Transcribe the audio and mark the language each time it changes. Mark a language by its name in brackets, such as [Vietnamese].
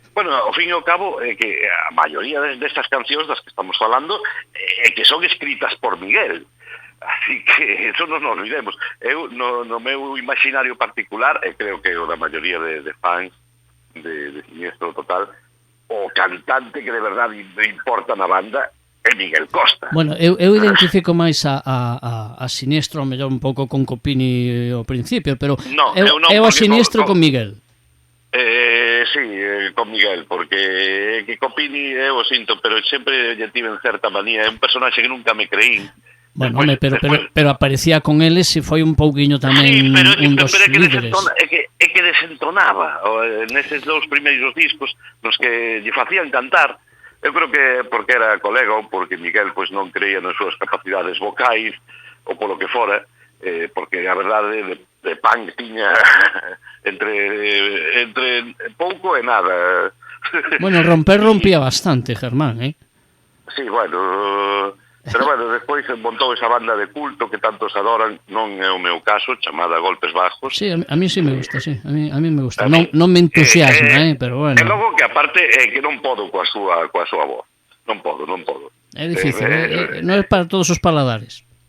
[Galician] Bueno, ao fin e ao cabo, que a maioría destas cancións das que estamos falando, que son escritas por Miguel. [Spanish] Así que eso non nos olvidemos. [Galician] Eu, no meu imaginario particular, e creo que o da maioría de fans de Sinistro Total, o cantante que de verdade importa na banda é Miguel Costa. Bueno, eu identifico máis a Sinistro, ao mellor un pouco con Copini ao principio, pero eu a Sinistro con Miguel. Sí, con Miguel, porque que Copini eu o sinto, pero sempre lle tiven certa manía, é un personaxe que nunca me creín. Bueno, pero aparecía con eles e foi un pouquiño tamén un dos líderes. É que desentonaba neses dous primeiros discos nos que lle facían cantar. Eu creo que porque era colega ou porque Miguel pois non creía nas súas capacidades vocais ou polo que fora, porque a verdade de punk tiña entre pouco e nada. Bueno, rompía bastante, Germán, Sí, bueno... Pero bueno, despois montou esa banda de culto que tantos adoran, non é o meu caso, chamada Golpes Bajos. [Spanish] Sí, a mí sí me gusta, sí, a mí me gusta. [Galician] Non me entusiasma, pero bueno. E logo que aparte que non podo coa súa voz. Non podo. É difícil, non é para todos os paladares.